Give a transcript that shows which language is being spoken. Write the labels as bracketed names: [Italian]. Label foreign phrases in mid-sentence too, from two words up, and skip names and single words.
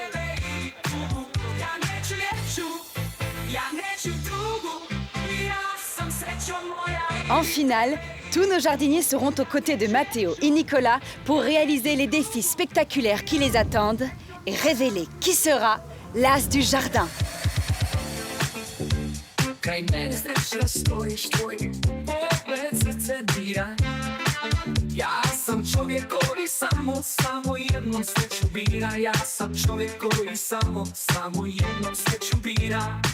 [French] En finale, tous nos jardiniers seront aux côtés de Mathéo et Nicolas pour réaliser les défis spectaculaires qui les attendent et révéler qui sera l'as du jardin. [Serbian] Kraj mene srećno stojiš, tvoj pogled srce dira. Ja sam čovjek koji samo jednom sreću bira. Ja sam čovjek koji samo jednom sreću bira.